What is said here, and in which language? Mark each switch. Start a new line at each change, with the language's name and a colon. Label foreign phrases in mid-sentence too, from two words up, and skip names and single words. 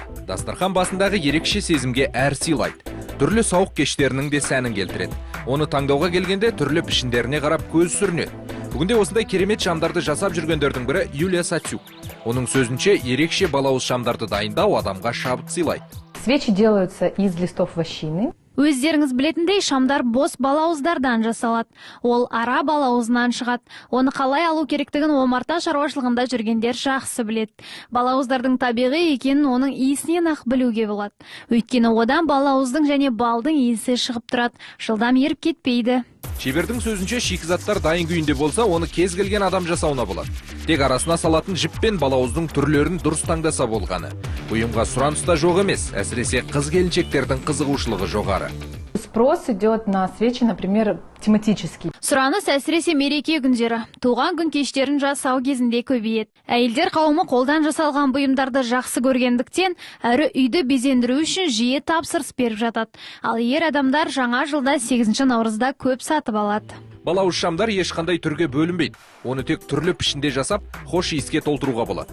Kazakh: Дастархан басындағы ерекше сезімге әр сыйлайды. Түрлі сауық кештерінің де сәнін келтіреді. Оны таңдауға келгенде түрлі пішіндеріне қарап көз сүрінеді. Бүгінде осындай керемет шамдарды жасап жүргендердің бірі Юлия Сацюк. Оның сөзінше, ерекше балауыз шамдарды дайындау адамға шабыт сыйлайды.
Russian: Свечи делаются из листов вощины.
Kazakh: Өздеріңіз білетіндей, шамдар бос балауыздардан жасалады. Ол ара балауызынан шығады. Оны қалай алу керектігін омарта шаруашылығында жүргендер жақсы біледі. Балауыздардың табиғи екенін оның иісінен ақ білуге болады. Өйткені одан балауыздың және балдың иісі шығып тұрады. Жылдам еріп кетпейді. Шебердің сөзінше, шикізаттар дайын күйінде болса, оны кез келген адам жасауына болады. Тек арасына салатын жіп пен балауыздың түрлерін дұрыс таңдаса болғаны. Бұйымға сұраныста жоқ емес, әсіресе қыз-келіншектердің қызығушылығы жоғары.
Russian: Спрос идет на свечи, например, тематический.
Kazakh: Сұраныс әсіресе мереке күндері, туған күн кештерін жасау кезінде көбейеді. Әйелдер қауымы қолдан жасалған бұйымдарды жақсы көргендіктен, әрі үйді безендіру үшін жиі тапсырыс беріп жатады. Ал ер адамдар жаңа жылда 8 наурызда көп сатып алады. Балауыз шамдар ешқандай түрге бөлінбейді. Оны тек түрлі пішінде жасап, хош иіске толтыруға болады.